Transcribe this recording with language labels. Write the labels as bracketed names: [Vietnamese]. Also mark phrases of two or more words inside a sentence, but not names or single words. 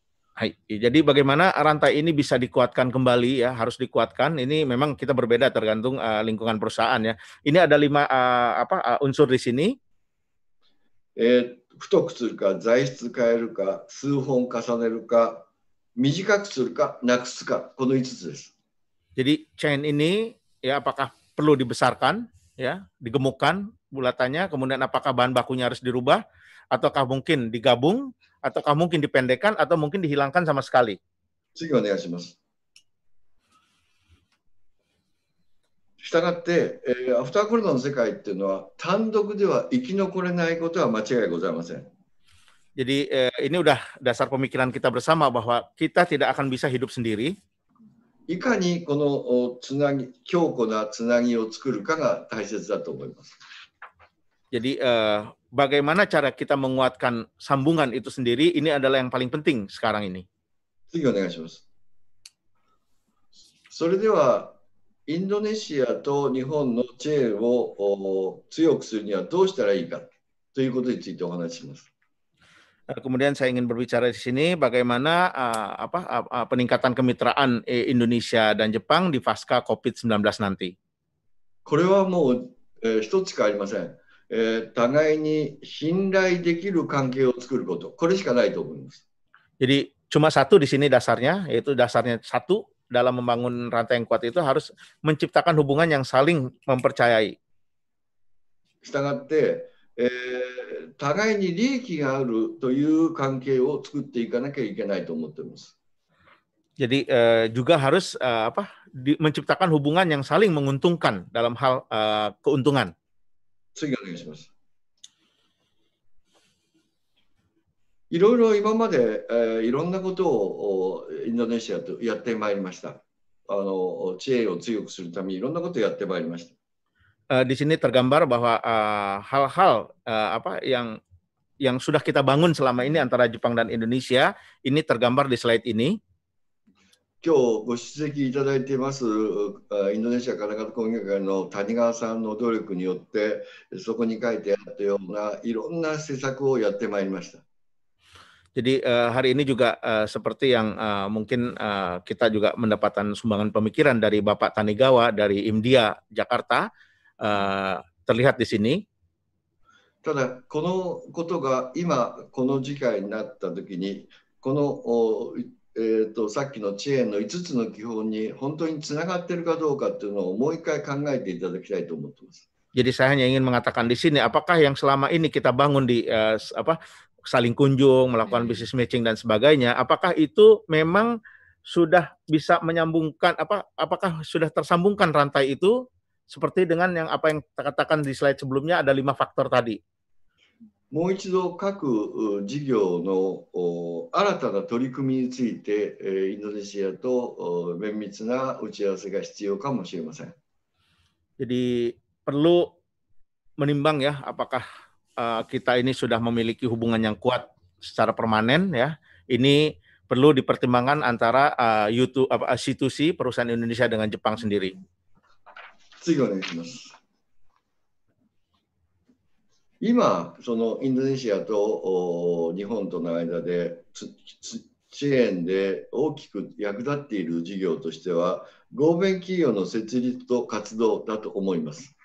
[Indonesian] Jadi bagaimana rantai ini bisa dikuatkan kembali ya, harus dikuatkan. Ini memang kita berbeda tergantung lingkungan perusahaan ya. Ini ada 5 unsur di sini. [Japanese] 太くするか、材質変えるか、数本重ねるか、短くするか、なくすか、この5つです。 [Indonesian] Jadi chain ini ya apakah perlu dibesarkan ya, digemukkan bulatannya, kemudian apakah bahan bakunya harus dirubah, ataukah mungkin digabung, ataukah mungkin dipendekkan, atau mungkin dihilangkan sama sekali. [Japanese] 次お願いします。したがって、アフターコロナの世界っていうのは単独では生き残れないことは間違いございません。 [Indonesian] Jadi ini udah dasar pemikiran kita bersama bahwa kita tidak akan bisa hidup sendiri. [Japanese] いかにこのつなぎ、強固なつなぎを作るかが大切だと思います。 [Indonesian] Jadi bagaimana cara kita menguatkan sambungan itu sendiri, ini adalah yang paling penting sekarang ini. [Japanese] 次お願いします。それでは、インドネシアと日本のチェーンを強くするにはどうしたらいいかということについてお話しします。 [Indonesian] Kemudian saya ingin berbicara di sini bagaimana peningkatan kemitraan Indonesia dan Jepang di pasca COVID-19 nanti. [Japanese] これはもう、一つしかありません。互いに信頼できる関係を作ること、これしかないと思います。 [Indonesian] Jadi cuma satu di sini dasarnya, yaitu dasarnya satu dalam membangun rantai yang kuat itu harus menciptakan hubungan yang saling mempercayai. [Japanese] したがって、互いに利益があるという関係を作っていかなきゃいけないと思っています。 [Indonesian] Jadi juga harus menciptakan hubungan yang saling menguntungkan dalam hal keuntungan. [Japanese] 次お願いします。いろいろ今まで、いろんなことをインドネシアとやってまいりました。知恵を強くするためにいろんなことをやってまいりました。 [Indonesian] Di sini tergambar bahwa hal-hal yang sudah kita bangun selama ini antara Jepang dan Indonesia ini tergambar di slide ini. [Japanese] 今日ご出席いただいていますインドネシア金型工業会の谷川さんの努力によってそこに書いてあったようないろんな施策をやってまいりました。 [Indonesian] Jadi hari ini juga seperti yang mungkin kita juga mendapatkan sumbangan pemikiran dari Bapak Tanigawa dari IMDIA Jakarta terlihat di sini. [Japanese] ただこのことが今この次回になった時にこのさっきのチェーンの5つの基本に本当につながっているかどうかっていうのをもう一回考えていただきたいと思っています。 [Indonesian] Jadi saya hanya ingin mengatakan di sini apakah yang selama ini kita bangun di saling kunjung, melakukan [English] business matching [Indonesian] dan sebagainya, apakah itu memang sudah bisa menyambungkan apakah sudah tersambungkan rantai itu seperti dengan yang apa yang kita katakan di slide sebelumnya ada 5 faktor tadi. [Japanese] もう一度各事業の新たな取り組みについてインドネシアと綿密な打ち合わせが必要かもしれません。 [Indonesian] Jadi perlu menimbang ya apakah kita ini sudah memiliki hubungan yang kuat secara permanen ya. Ini perlu dipertimbangkan antara institusi perusahaan Indonesia dengan Jepang sendiri. [Japanese] 次お願いします。今、そのインドネシアと日本との間でチェーンで大きく役立っている事業としては、合弁企業の設立と活動だと思います。